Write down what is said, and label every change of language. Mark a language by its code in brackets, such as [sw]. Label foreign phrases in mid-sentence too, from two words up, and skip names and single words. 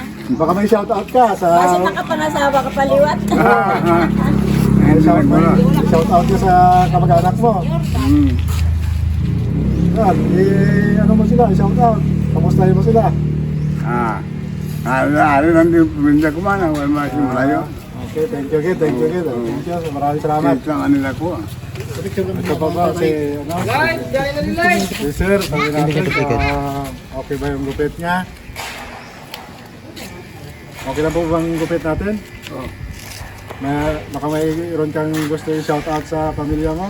[tl] Baka may [en] shout out [tl] ka sa... Kasi nakapangasawa ka paliwat. [en] Shout out [tl] ka sa kamag-anak mo. Yan, ano mo sila, [en] shout out. [tl] Kamustahin mo sila. [ms] Ano nanti pindah ke mana? Masih Melayu. [en] Okay, thank you, kid. Thank you, kid. Thank you. [tl] Maraming salamat. Kita kanila ko. Ito pa ba si, ano? Si sir, sabi natin, okay ba yung gupit niya? Okay lang po bang gupit natin? Oh. Baka mayroon kang gusto yung [en] shout out [tl] sa pamilya mo?